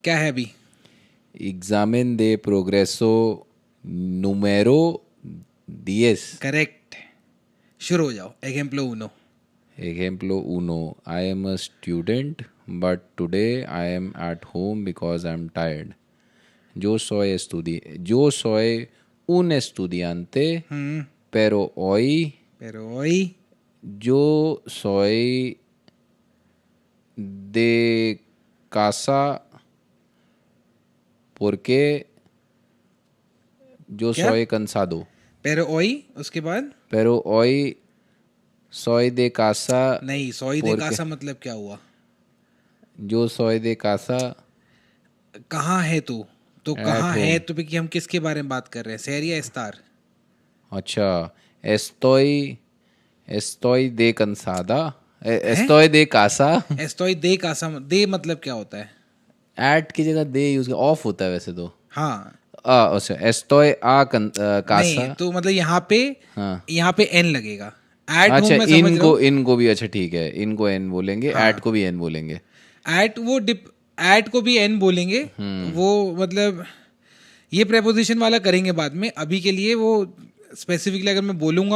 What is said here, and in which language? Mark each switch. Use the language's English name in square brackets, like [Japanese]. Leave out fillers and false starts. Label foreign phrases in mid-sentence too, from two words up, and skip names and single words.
[Hindi] क्या है अभी? [Spanish] Examen de progreso número 10. [Hindi] करेक्ट। शुरू हो जाओ। एग्जाम्पल उनो। [Spanish] Ejemplo 1. [English] I am a student, but today I am at home because I'm tired. [Spanish] Yo soy un estudiante, हम्म। pero hoy pero hoy yo soy de casa porque yo [Hindi] क्या? [Spanish] soy cansado. pero hoy [Hindi] उसके बाद? [Spanish] Pero hoy soy de casa [Hindi] नहीं, [Spanish] soy de porque [Hindi] कासा मतलब क्या हुआ? [Spanish] yo soy de casa [Hindi] कहाँ है तू? तो [English] at [Hindi] कहाँ है [English] home. [Hindi] तो कि हम किसके बारे में बात कर रहे हैं, शहर या स्टार? अच्छा, [Spanish] estoy de cansada. [Hindi] है? [Spanish] Estoy de casa. estoy de casa, [Hindi] दे मतलब क्या होता है? एट की जगह दे [English] use of [Hindi] होता है वैसे तो। हाँ। अच्छा, [Spanish] estoy a [Hindi] नहीं [Spanish] casa. [Hindi] तो मतलब हाँ, यहाँ पे एन लगेगा। [English] at home [Hindi] अच्छा, मैं समझ रहा इनको हूँ। इनको भी, अच्छा ठीक है, इनको एन बोलेंगे, एट हाँ। को भी एन बोलेंगे। एट वो डिप एट को भी एन बोलेंगे। वो मतलब ये प्रेपोजिशन वाला करेंगे बाद में, अभी के लिए वो स्पेसिफिकली अगर मैं बोलूंगा